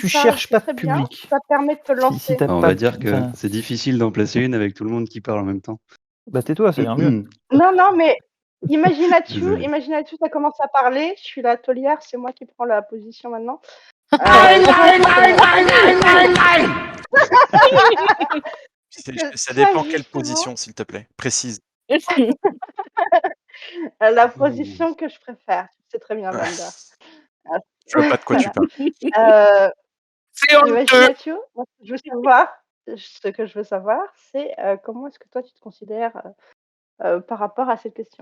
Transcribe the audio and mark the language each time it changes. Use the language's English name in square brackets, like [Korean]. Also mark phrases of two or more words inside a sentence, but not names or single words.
[French] tu parles, cherches c'est pas de très bien, public, ça permet de te si lancer. tu Bah, on pas va de dire pu que enfin, c'est difficile d'en placer une avec tout le monde qui parle en même temps. bah, tais-toi, ça ira mieux. Non, non, mais Imaginatu, Désolé. tu as commencé à parler, je suis la taulière, c'est moi qui prends la position maintenant. Nine, Je pense nine, que nine, nine, nine, nine, nine. Ça ça dépend quelle justement position, s'il te plaît. Précise. la Mmh. position que je préfère. C'est très bien, Vander. Ah, Je vois pas de quoi tu voilà. parles. C'est honteux. Imaginatu, moi ce que je veux savoir, c'est, comment est-ce que toi tu te considères, par rapport à cette question?